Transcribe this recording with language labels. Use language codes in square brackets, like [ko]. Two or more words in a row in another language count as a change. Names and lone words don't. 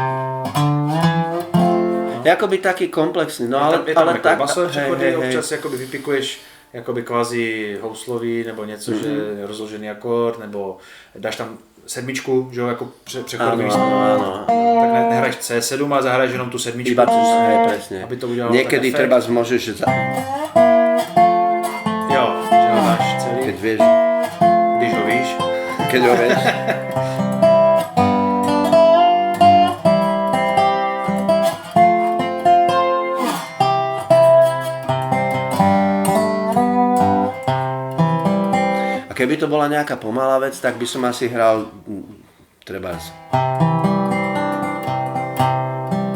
[sk] Jakoby taký komplexný, no ale [cs] tak basové přechody, občas jakoby vypikuješ jakoby kvazi houslový nebo něco, že je rozložený akord, nebo dáš tam sedmičku, že jo, jako přechodový. [sk] Áno. [cs] Tak nehraješ C7 a zahraješ jenom tu sedmičku. [sk] Iba tu, presne. [cs] Aby to udělalo [sk] niekedy treba môžeš, že... [cs] Jo, že ho dáš celý. [sk] Keď vieš. [cs] Když ho víš. [sk] Keď ho vieš. A keby to bola nejaká pomalá vec, tak by som asi hral trebárs.